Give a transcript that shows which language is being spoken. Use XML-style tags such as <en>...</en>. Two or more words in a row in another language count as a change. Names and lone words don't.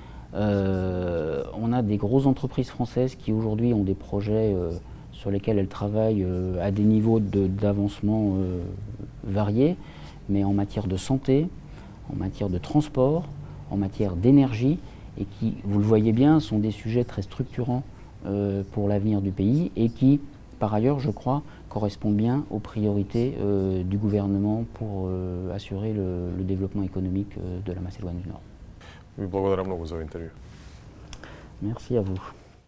<fr>On a des grosses entreprises françaises qui aujourd'hui ont des projets sur lesquels elles travaillent à des niveaux d'avancement variés, mais en matière de santé, en matière de transport, en matière d'énergie, et qui, vous le voyez bien, sont des sujets très structurants pour l'avenir du pays et qui, par ailleurs, je crois, correspond bien aux priorités du gouvernement pour assurer le développement économique de la Macédoine du Nord.</fr> <mk>Ви благодарам много за интервју.</mk> <fr>Merci à vous.</fr>